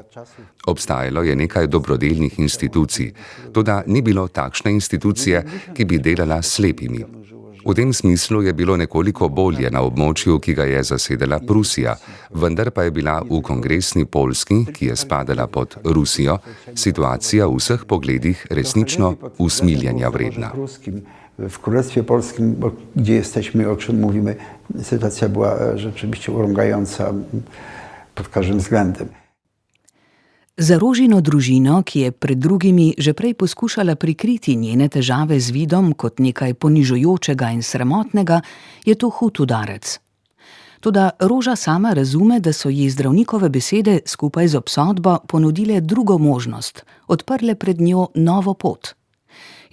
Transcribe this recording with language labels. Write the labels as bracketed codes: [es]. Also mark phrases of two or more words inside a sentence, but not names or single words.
[sl] Obstajalo je nekaj dobrodelnih institucij, toda ni bilo takšne institucije, ki bi delala s slepimi. V tem smislu je bilo nekoliko bolje na območju, ki ga je zasedala Prusija, vendar pa je bila v kongresni Poljski, ki je spadala pod Rusijo, situacija v vseh pogledih resnično usmiljenja vredna. [pl] W Królestwie Polskim, gdzie jesteśmy, o czym mówimy, sytuacja była rzeczywiście urągająca pod każdym względem. [sl] Za Róžino družino, ki je pred drugimi že prej poskušala prikriti njene težave z vidom kot nekaj ponižujočega in sramotnega, je to hud udarec. Toda Róža sama razume, da so ji zdravnikove besede skupaj z obsodbo ponudile drugo možnost, odprle pred njo novo pot.